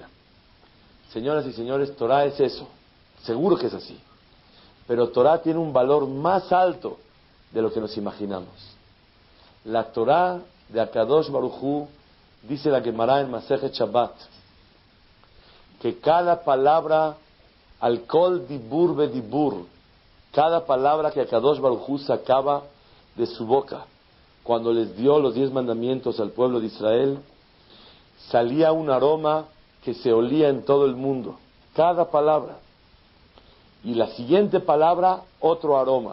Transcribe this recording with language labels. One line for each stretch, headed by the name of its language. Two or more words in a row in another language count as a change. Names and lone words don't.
Spanish: Señoras y señores, Torah es eso, seguro que es así. Pero Torah tiene un valor más alto de lo que nos imaginamos. La Torah de
Hebrew: הקדוש ברוך הוא,
Spanish: dice la Gemara en Masejet Shabbat, que cada palabra,
Hebrew: על כל דיבור ודיבור,
Spanish: cada palabra que
Hebrew: הקדוש ברוך הוא
Spanish: sacaba de su boca, cuando les dio los 10 mandamientos al pueblo de Israel, salía un aroma que se olía en todo el mundo. Cada palabra. Y la siguiente palabra, otro aroma.